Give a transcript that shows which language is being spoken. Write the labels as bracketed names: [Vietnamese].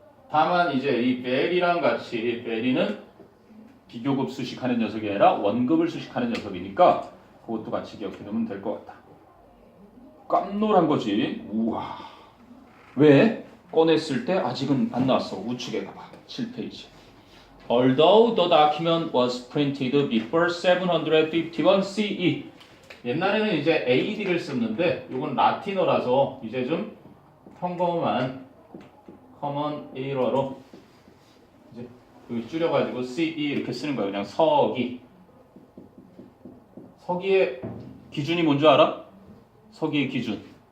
[Korean] 다만 이제 이 베리랑 같이 베리는 비교급 수식하는 녀석이 아니라 원급을 수식하는 녀석이니까 그것도 같이 기억해 놓으면 될 것 같다. 깜놀한 거지. 우와. 왜? 꺼냈을 때 아직은 안 나왔어. 우측에 가봐. 7페이지. [English] Although the document was printed before 751 CE. [Korean] 옛날에는 이제 AD를 썼는데 이건 라틴어라서 이제 좀 평범한 common era로 이제 줄여가지고 CE 이렇게 쓰는 거예요. 그냥 서기. 서기의 기준이 뭔지 알아? 서기의 기준.